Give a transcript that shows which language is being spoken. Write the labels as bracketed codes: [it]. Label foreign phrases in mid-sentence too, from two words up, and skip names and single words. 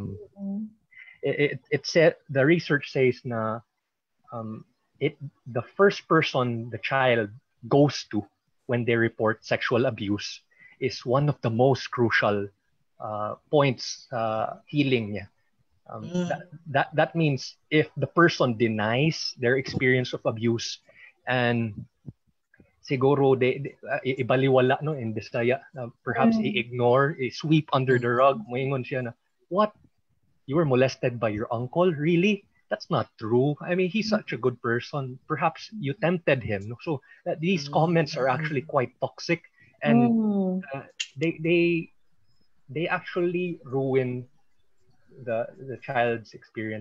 [en] it said, the research says na the first person the child goes to when they report sexual abuse is one of the most crucial points healing niya. That means if the person denies their experience of abuse and [ceb] siguro ibaliwala, [en] no, in Bisaya, perhaps i-ignore, i-sweep under the rug, [ceb] moingon siya na, [en] what? You were molested by your uncle? Really? That's not true. I mean, he's such a good person. Perhaps you tempted him. No? So these comments are actually quite toxic, and they actually ruin the child's experience.